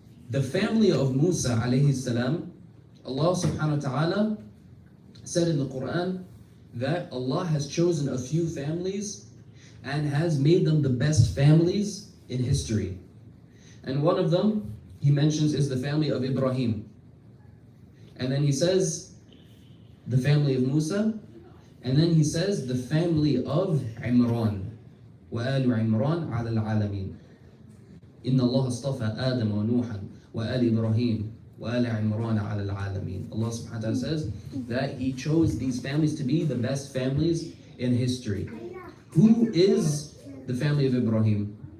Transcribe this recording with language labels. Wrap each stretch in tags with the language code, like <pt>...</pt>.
<en>The family of Musa alayhi salam, Allah subhanahu wa ta'ala said in the Quran that Allah has chosen a few families and has made them the best families in history. And one of them, he mentions, is the family of Ibrahim. And then he says, the family of Musa, and then he says the family of Imran.</en> <ar>وآل عمران على العالمين. إن الله اصطفى آدم ونوحا وآل إبراهيم وآل عمران على العالمين.</ar> <en>Allah subhanahu wa ta'ala says that He chose these families to be the best families in history. Who is the family of Ibrahim?</en>